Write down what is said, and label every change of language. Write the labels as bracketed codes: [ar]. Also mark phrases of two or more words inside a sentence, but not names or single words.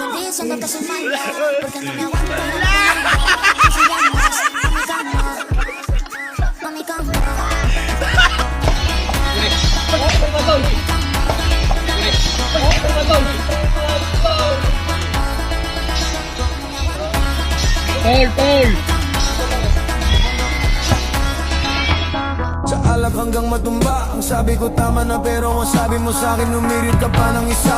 [es] pensando que soy mala, porque no me aguanto de la si llamas a mi cama, a mi cama. [tl] Tol! Sa alak hanggang matumba, ang sabi ko tama na, pero ang sabi mo sa'kin umirit ka pa ng isa.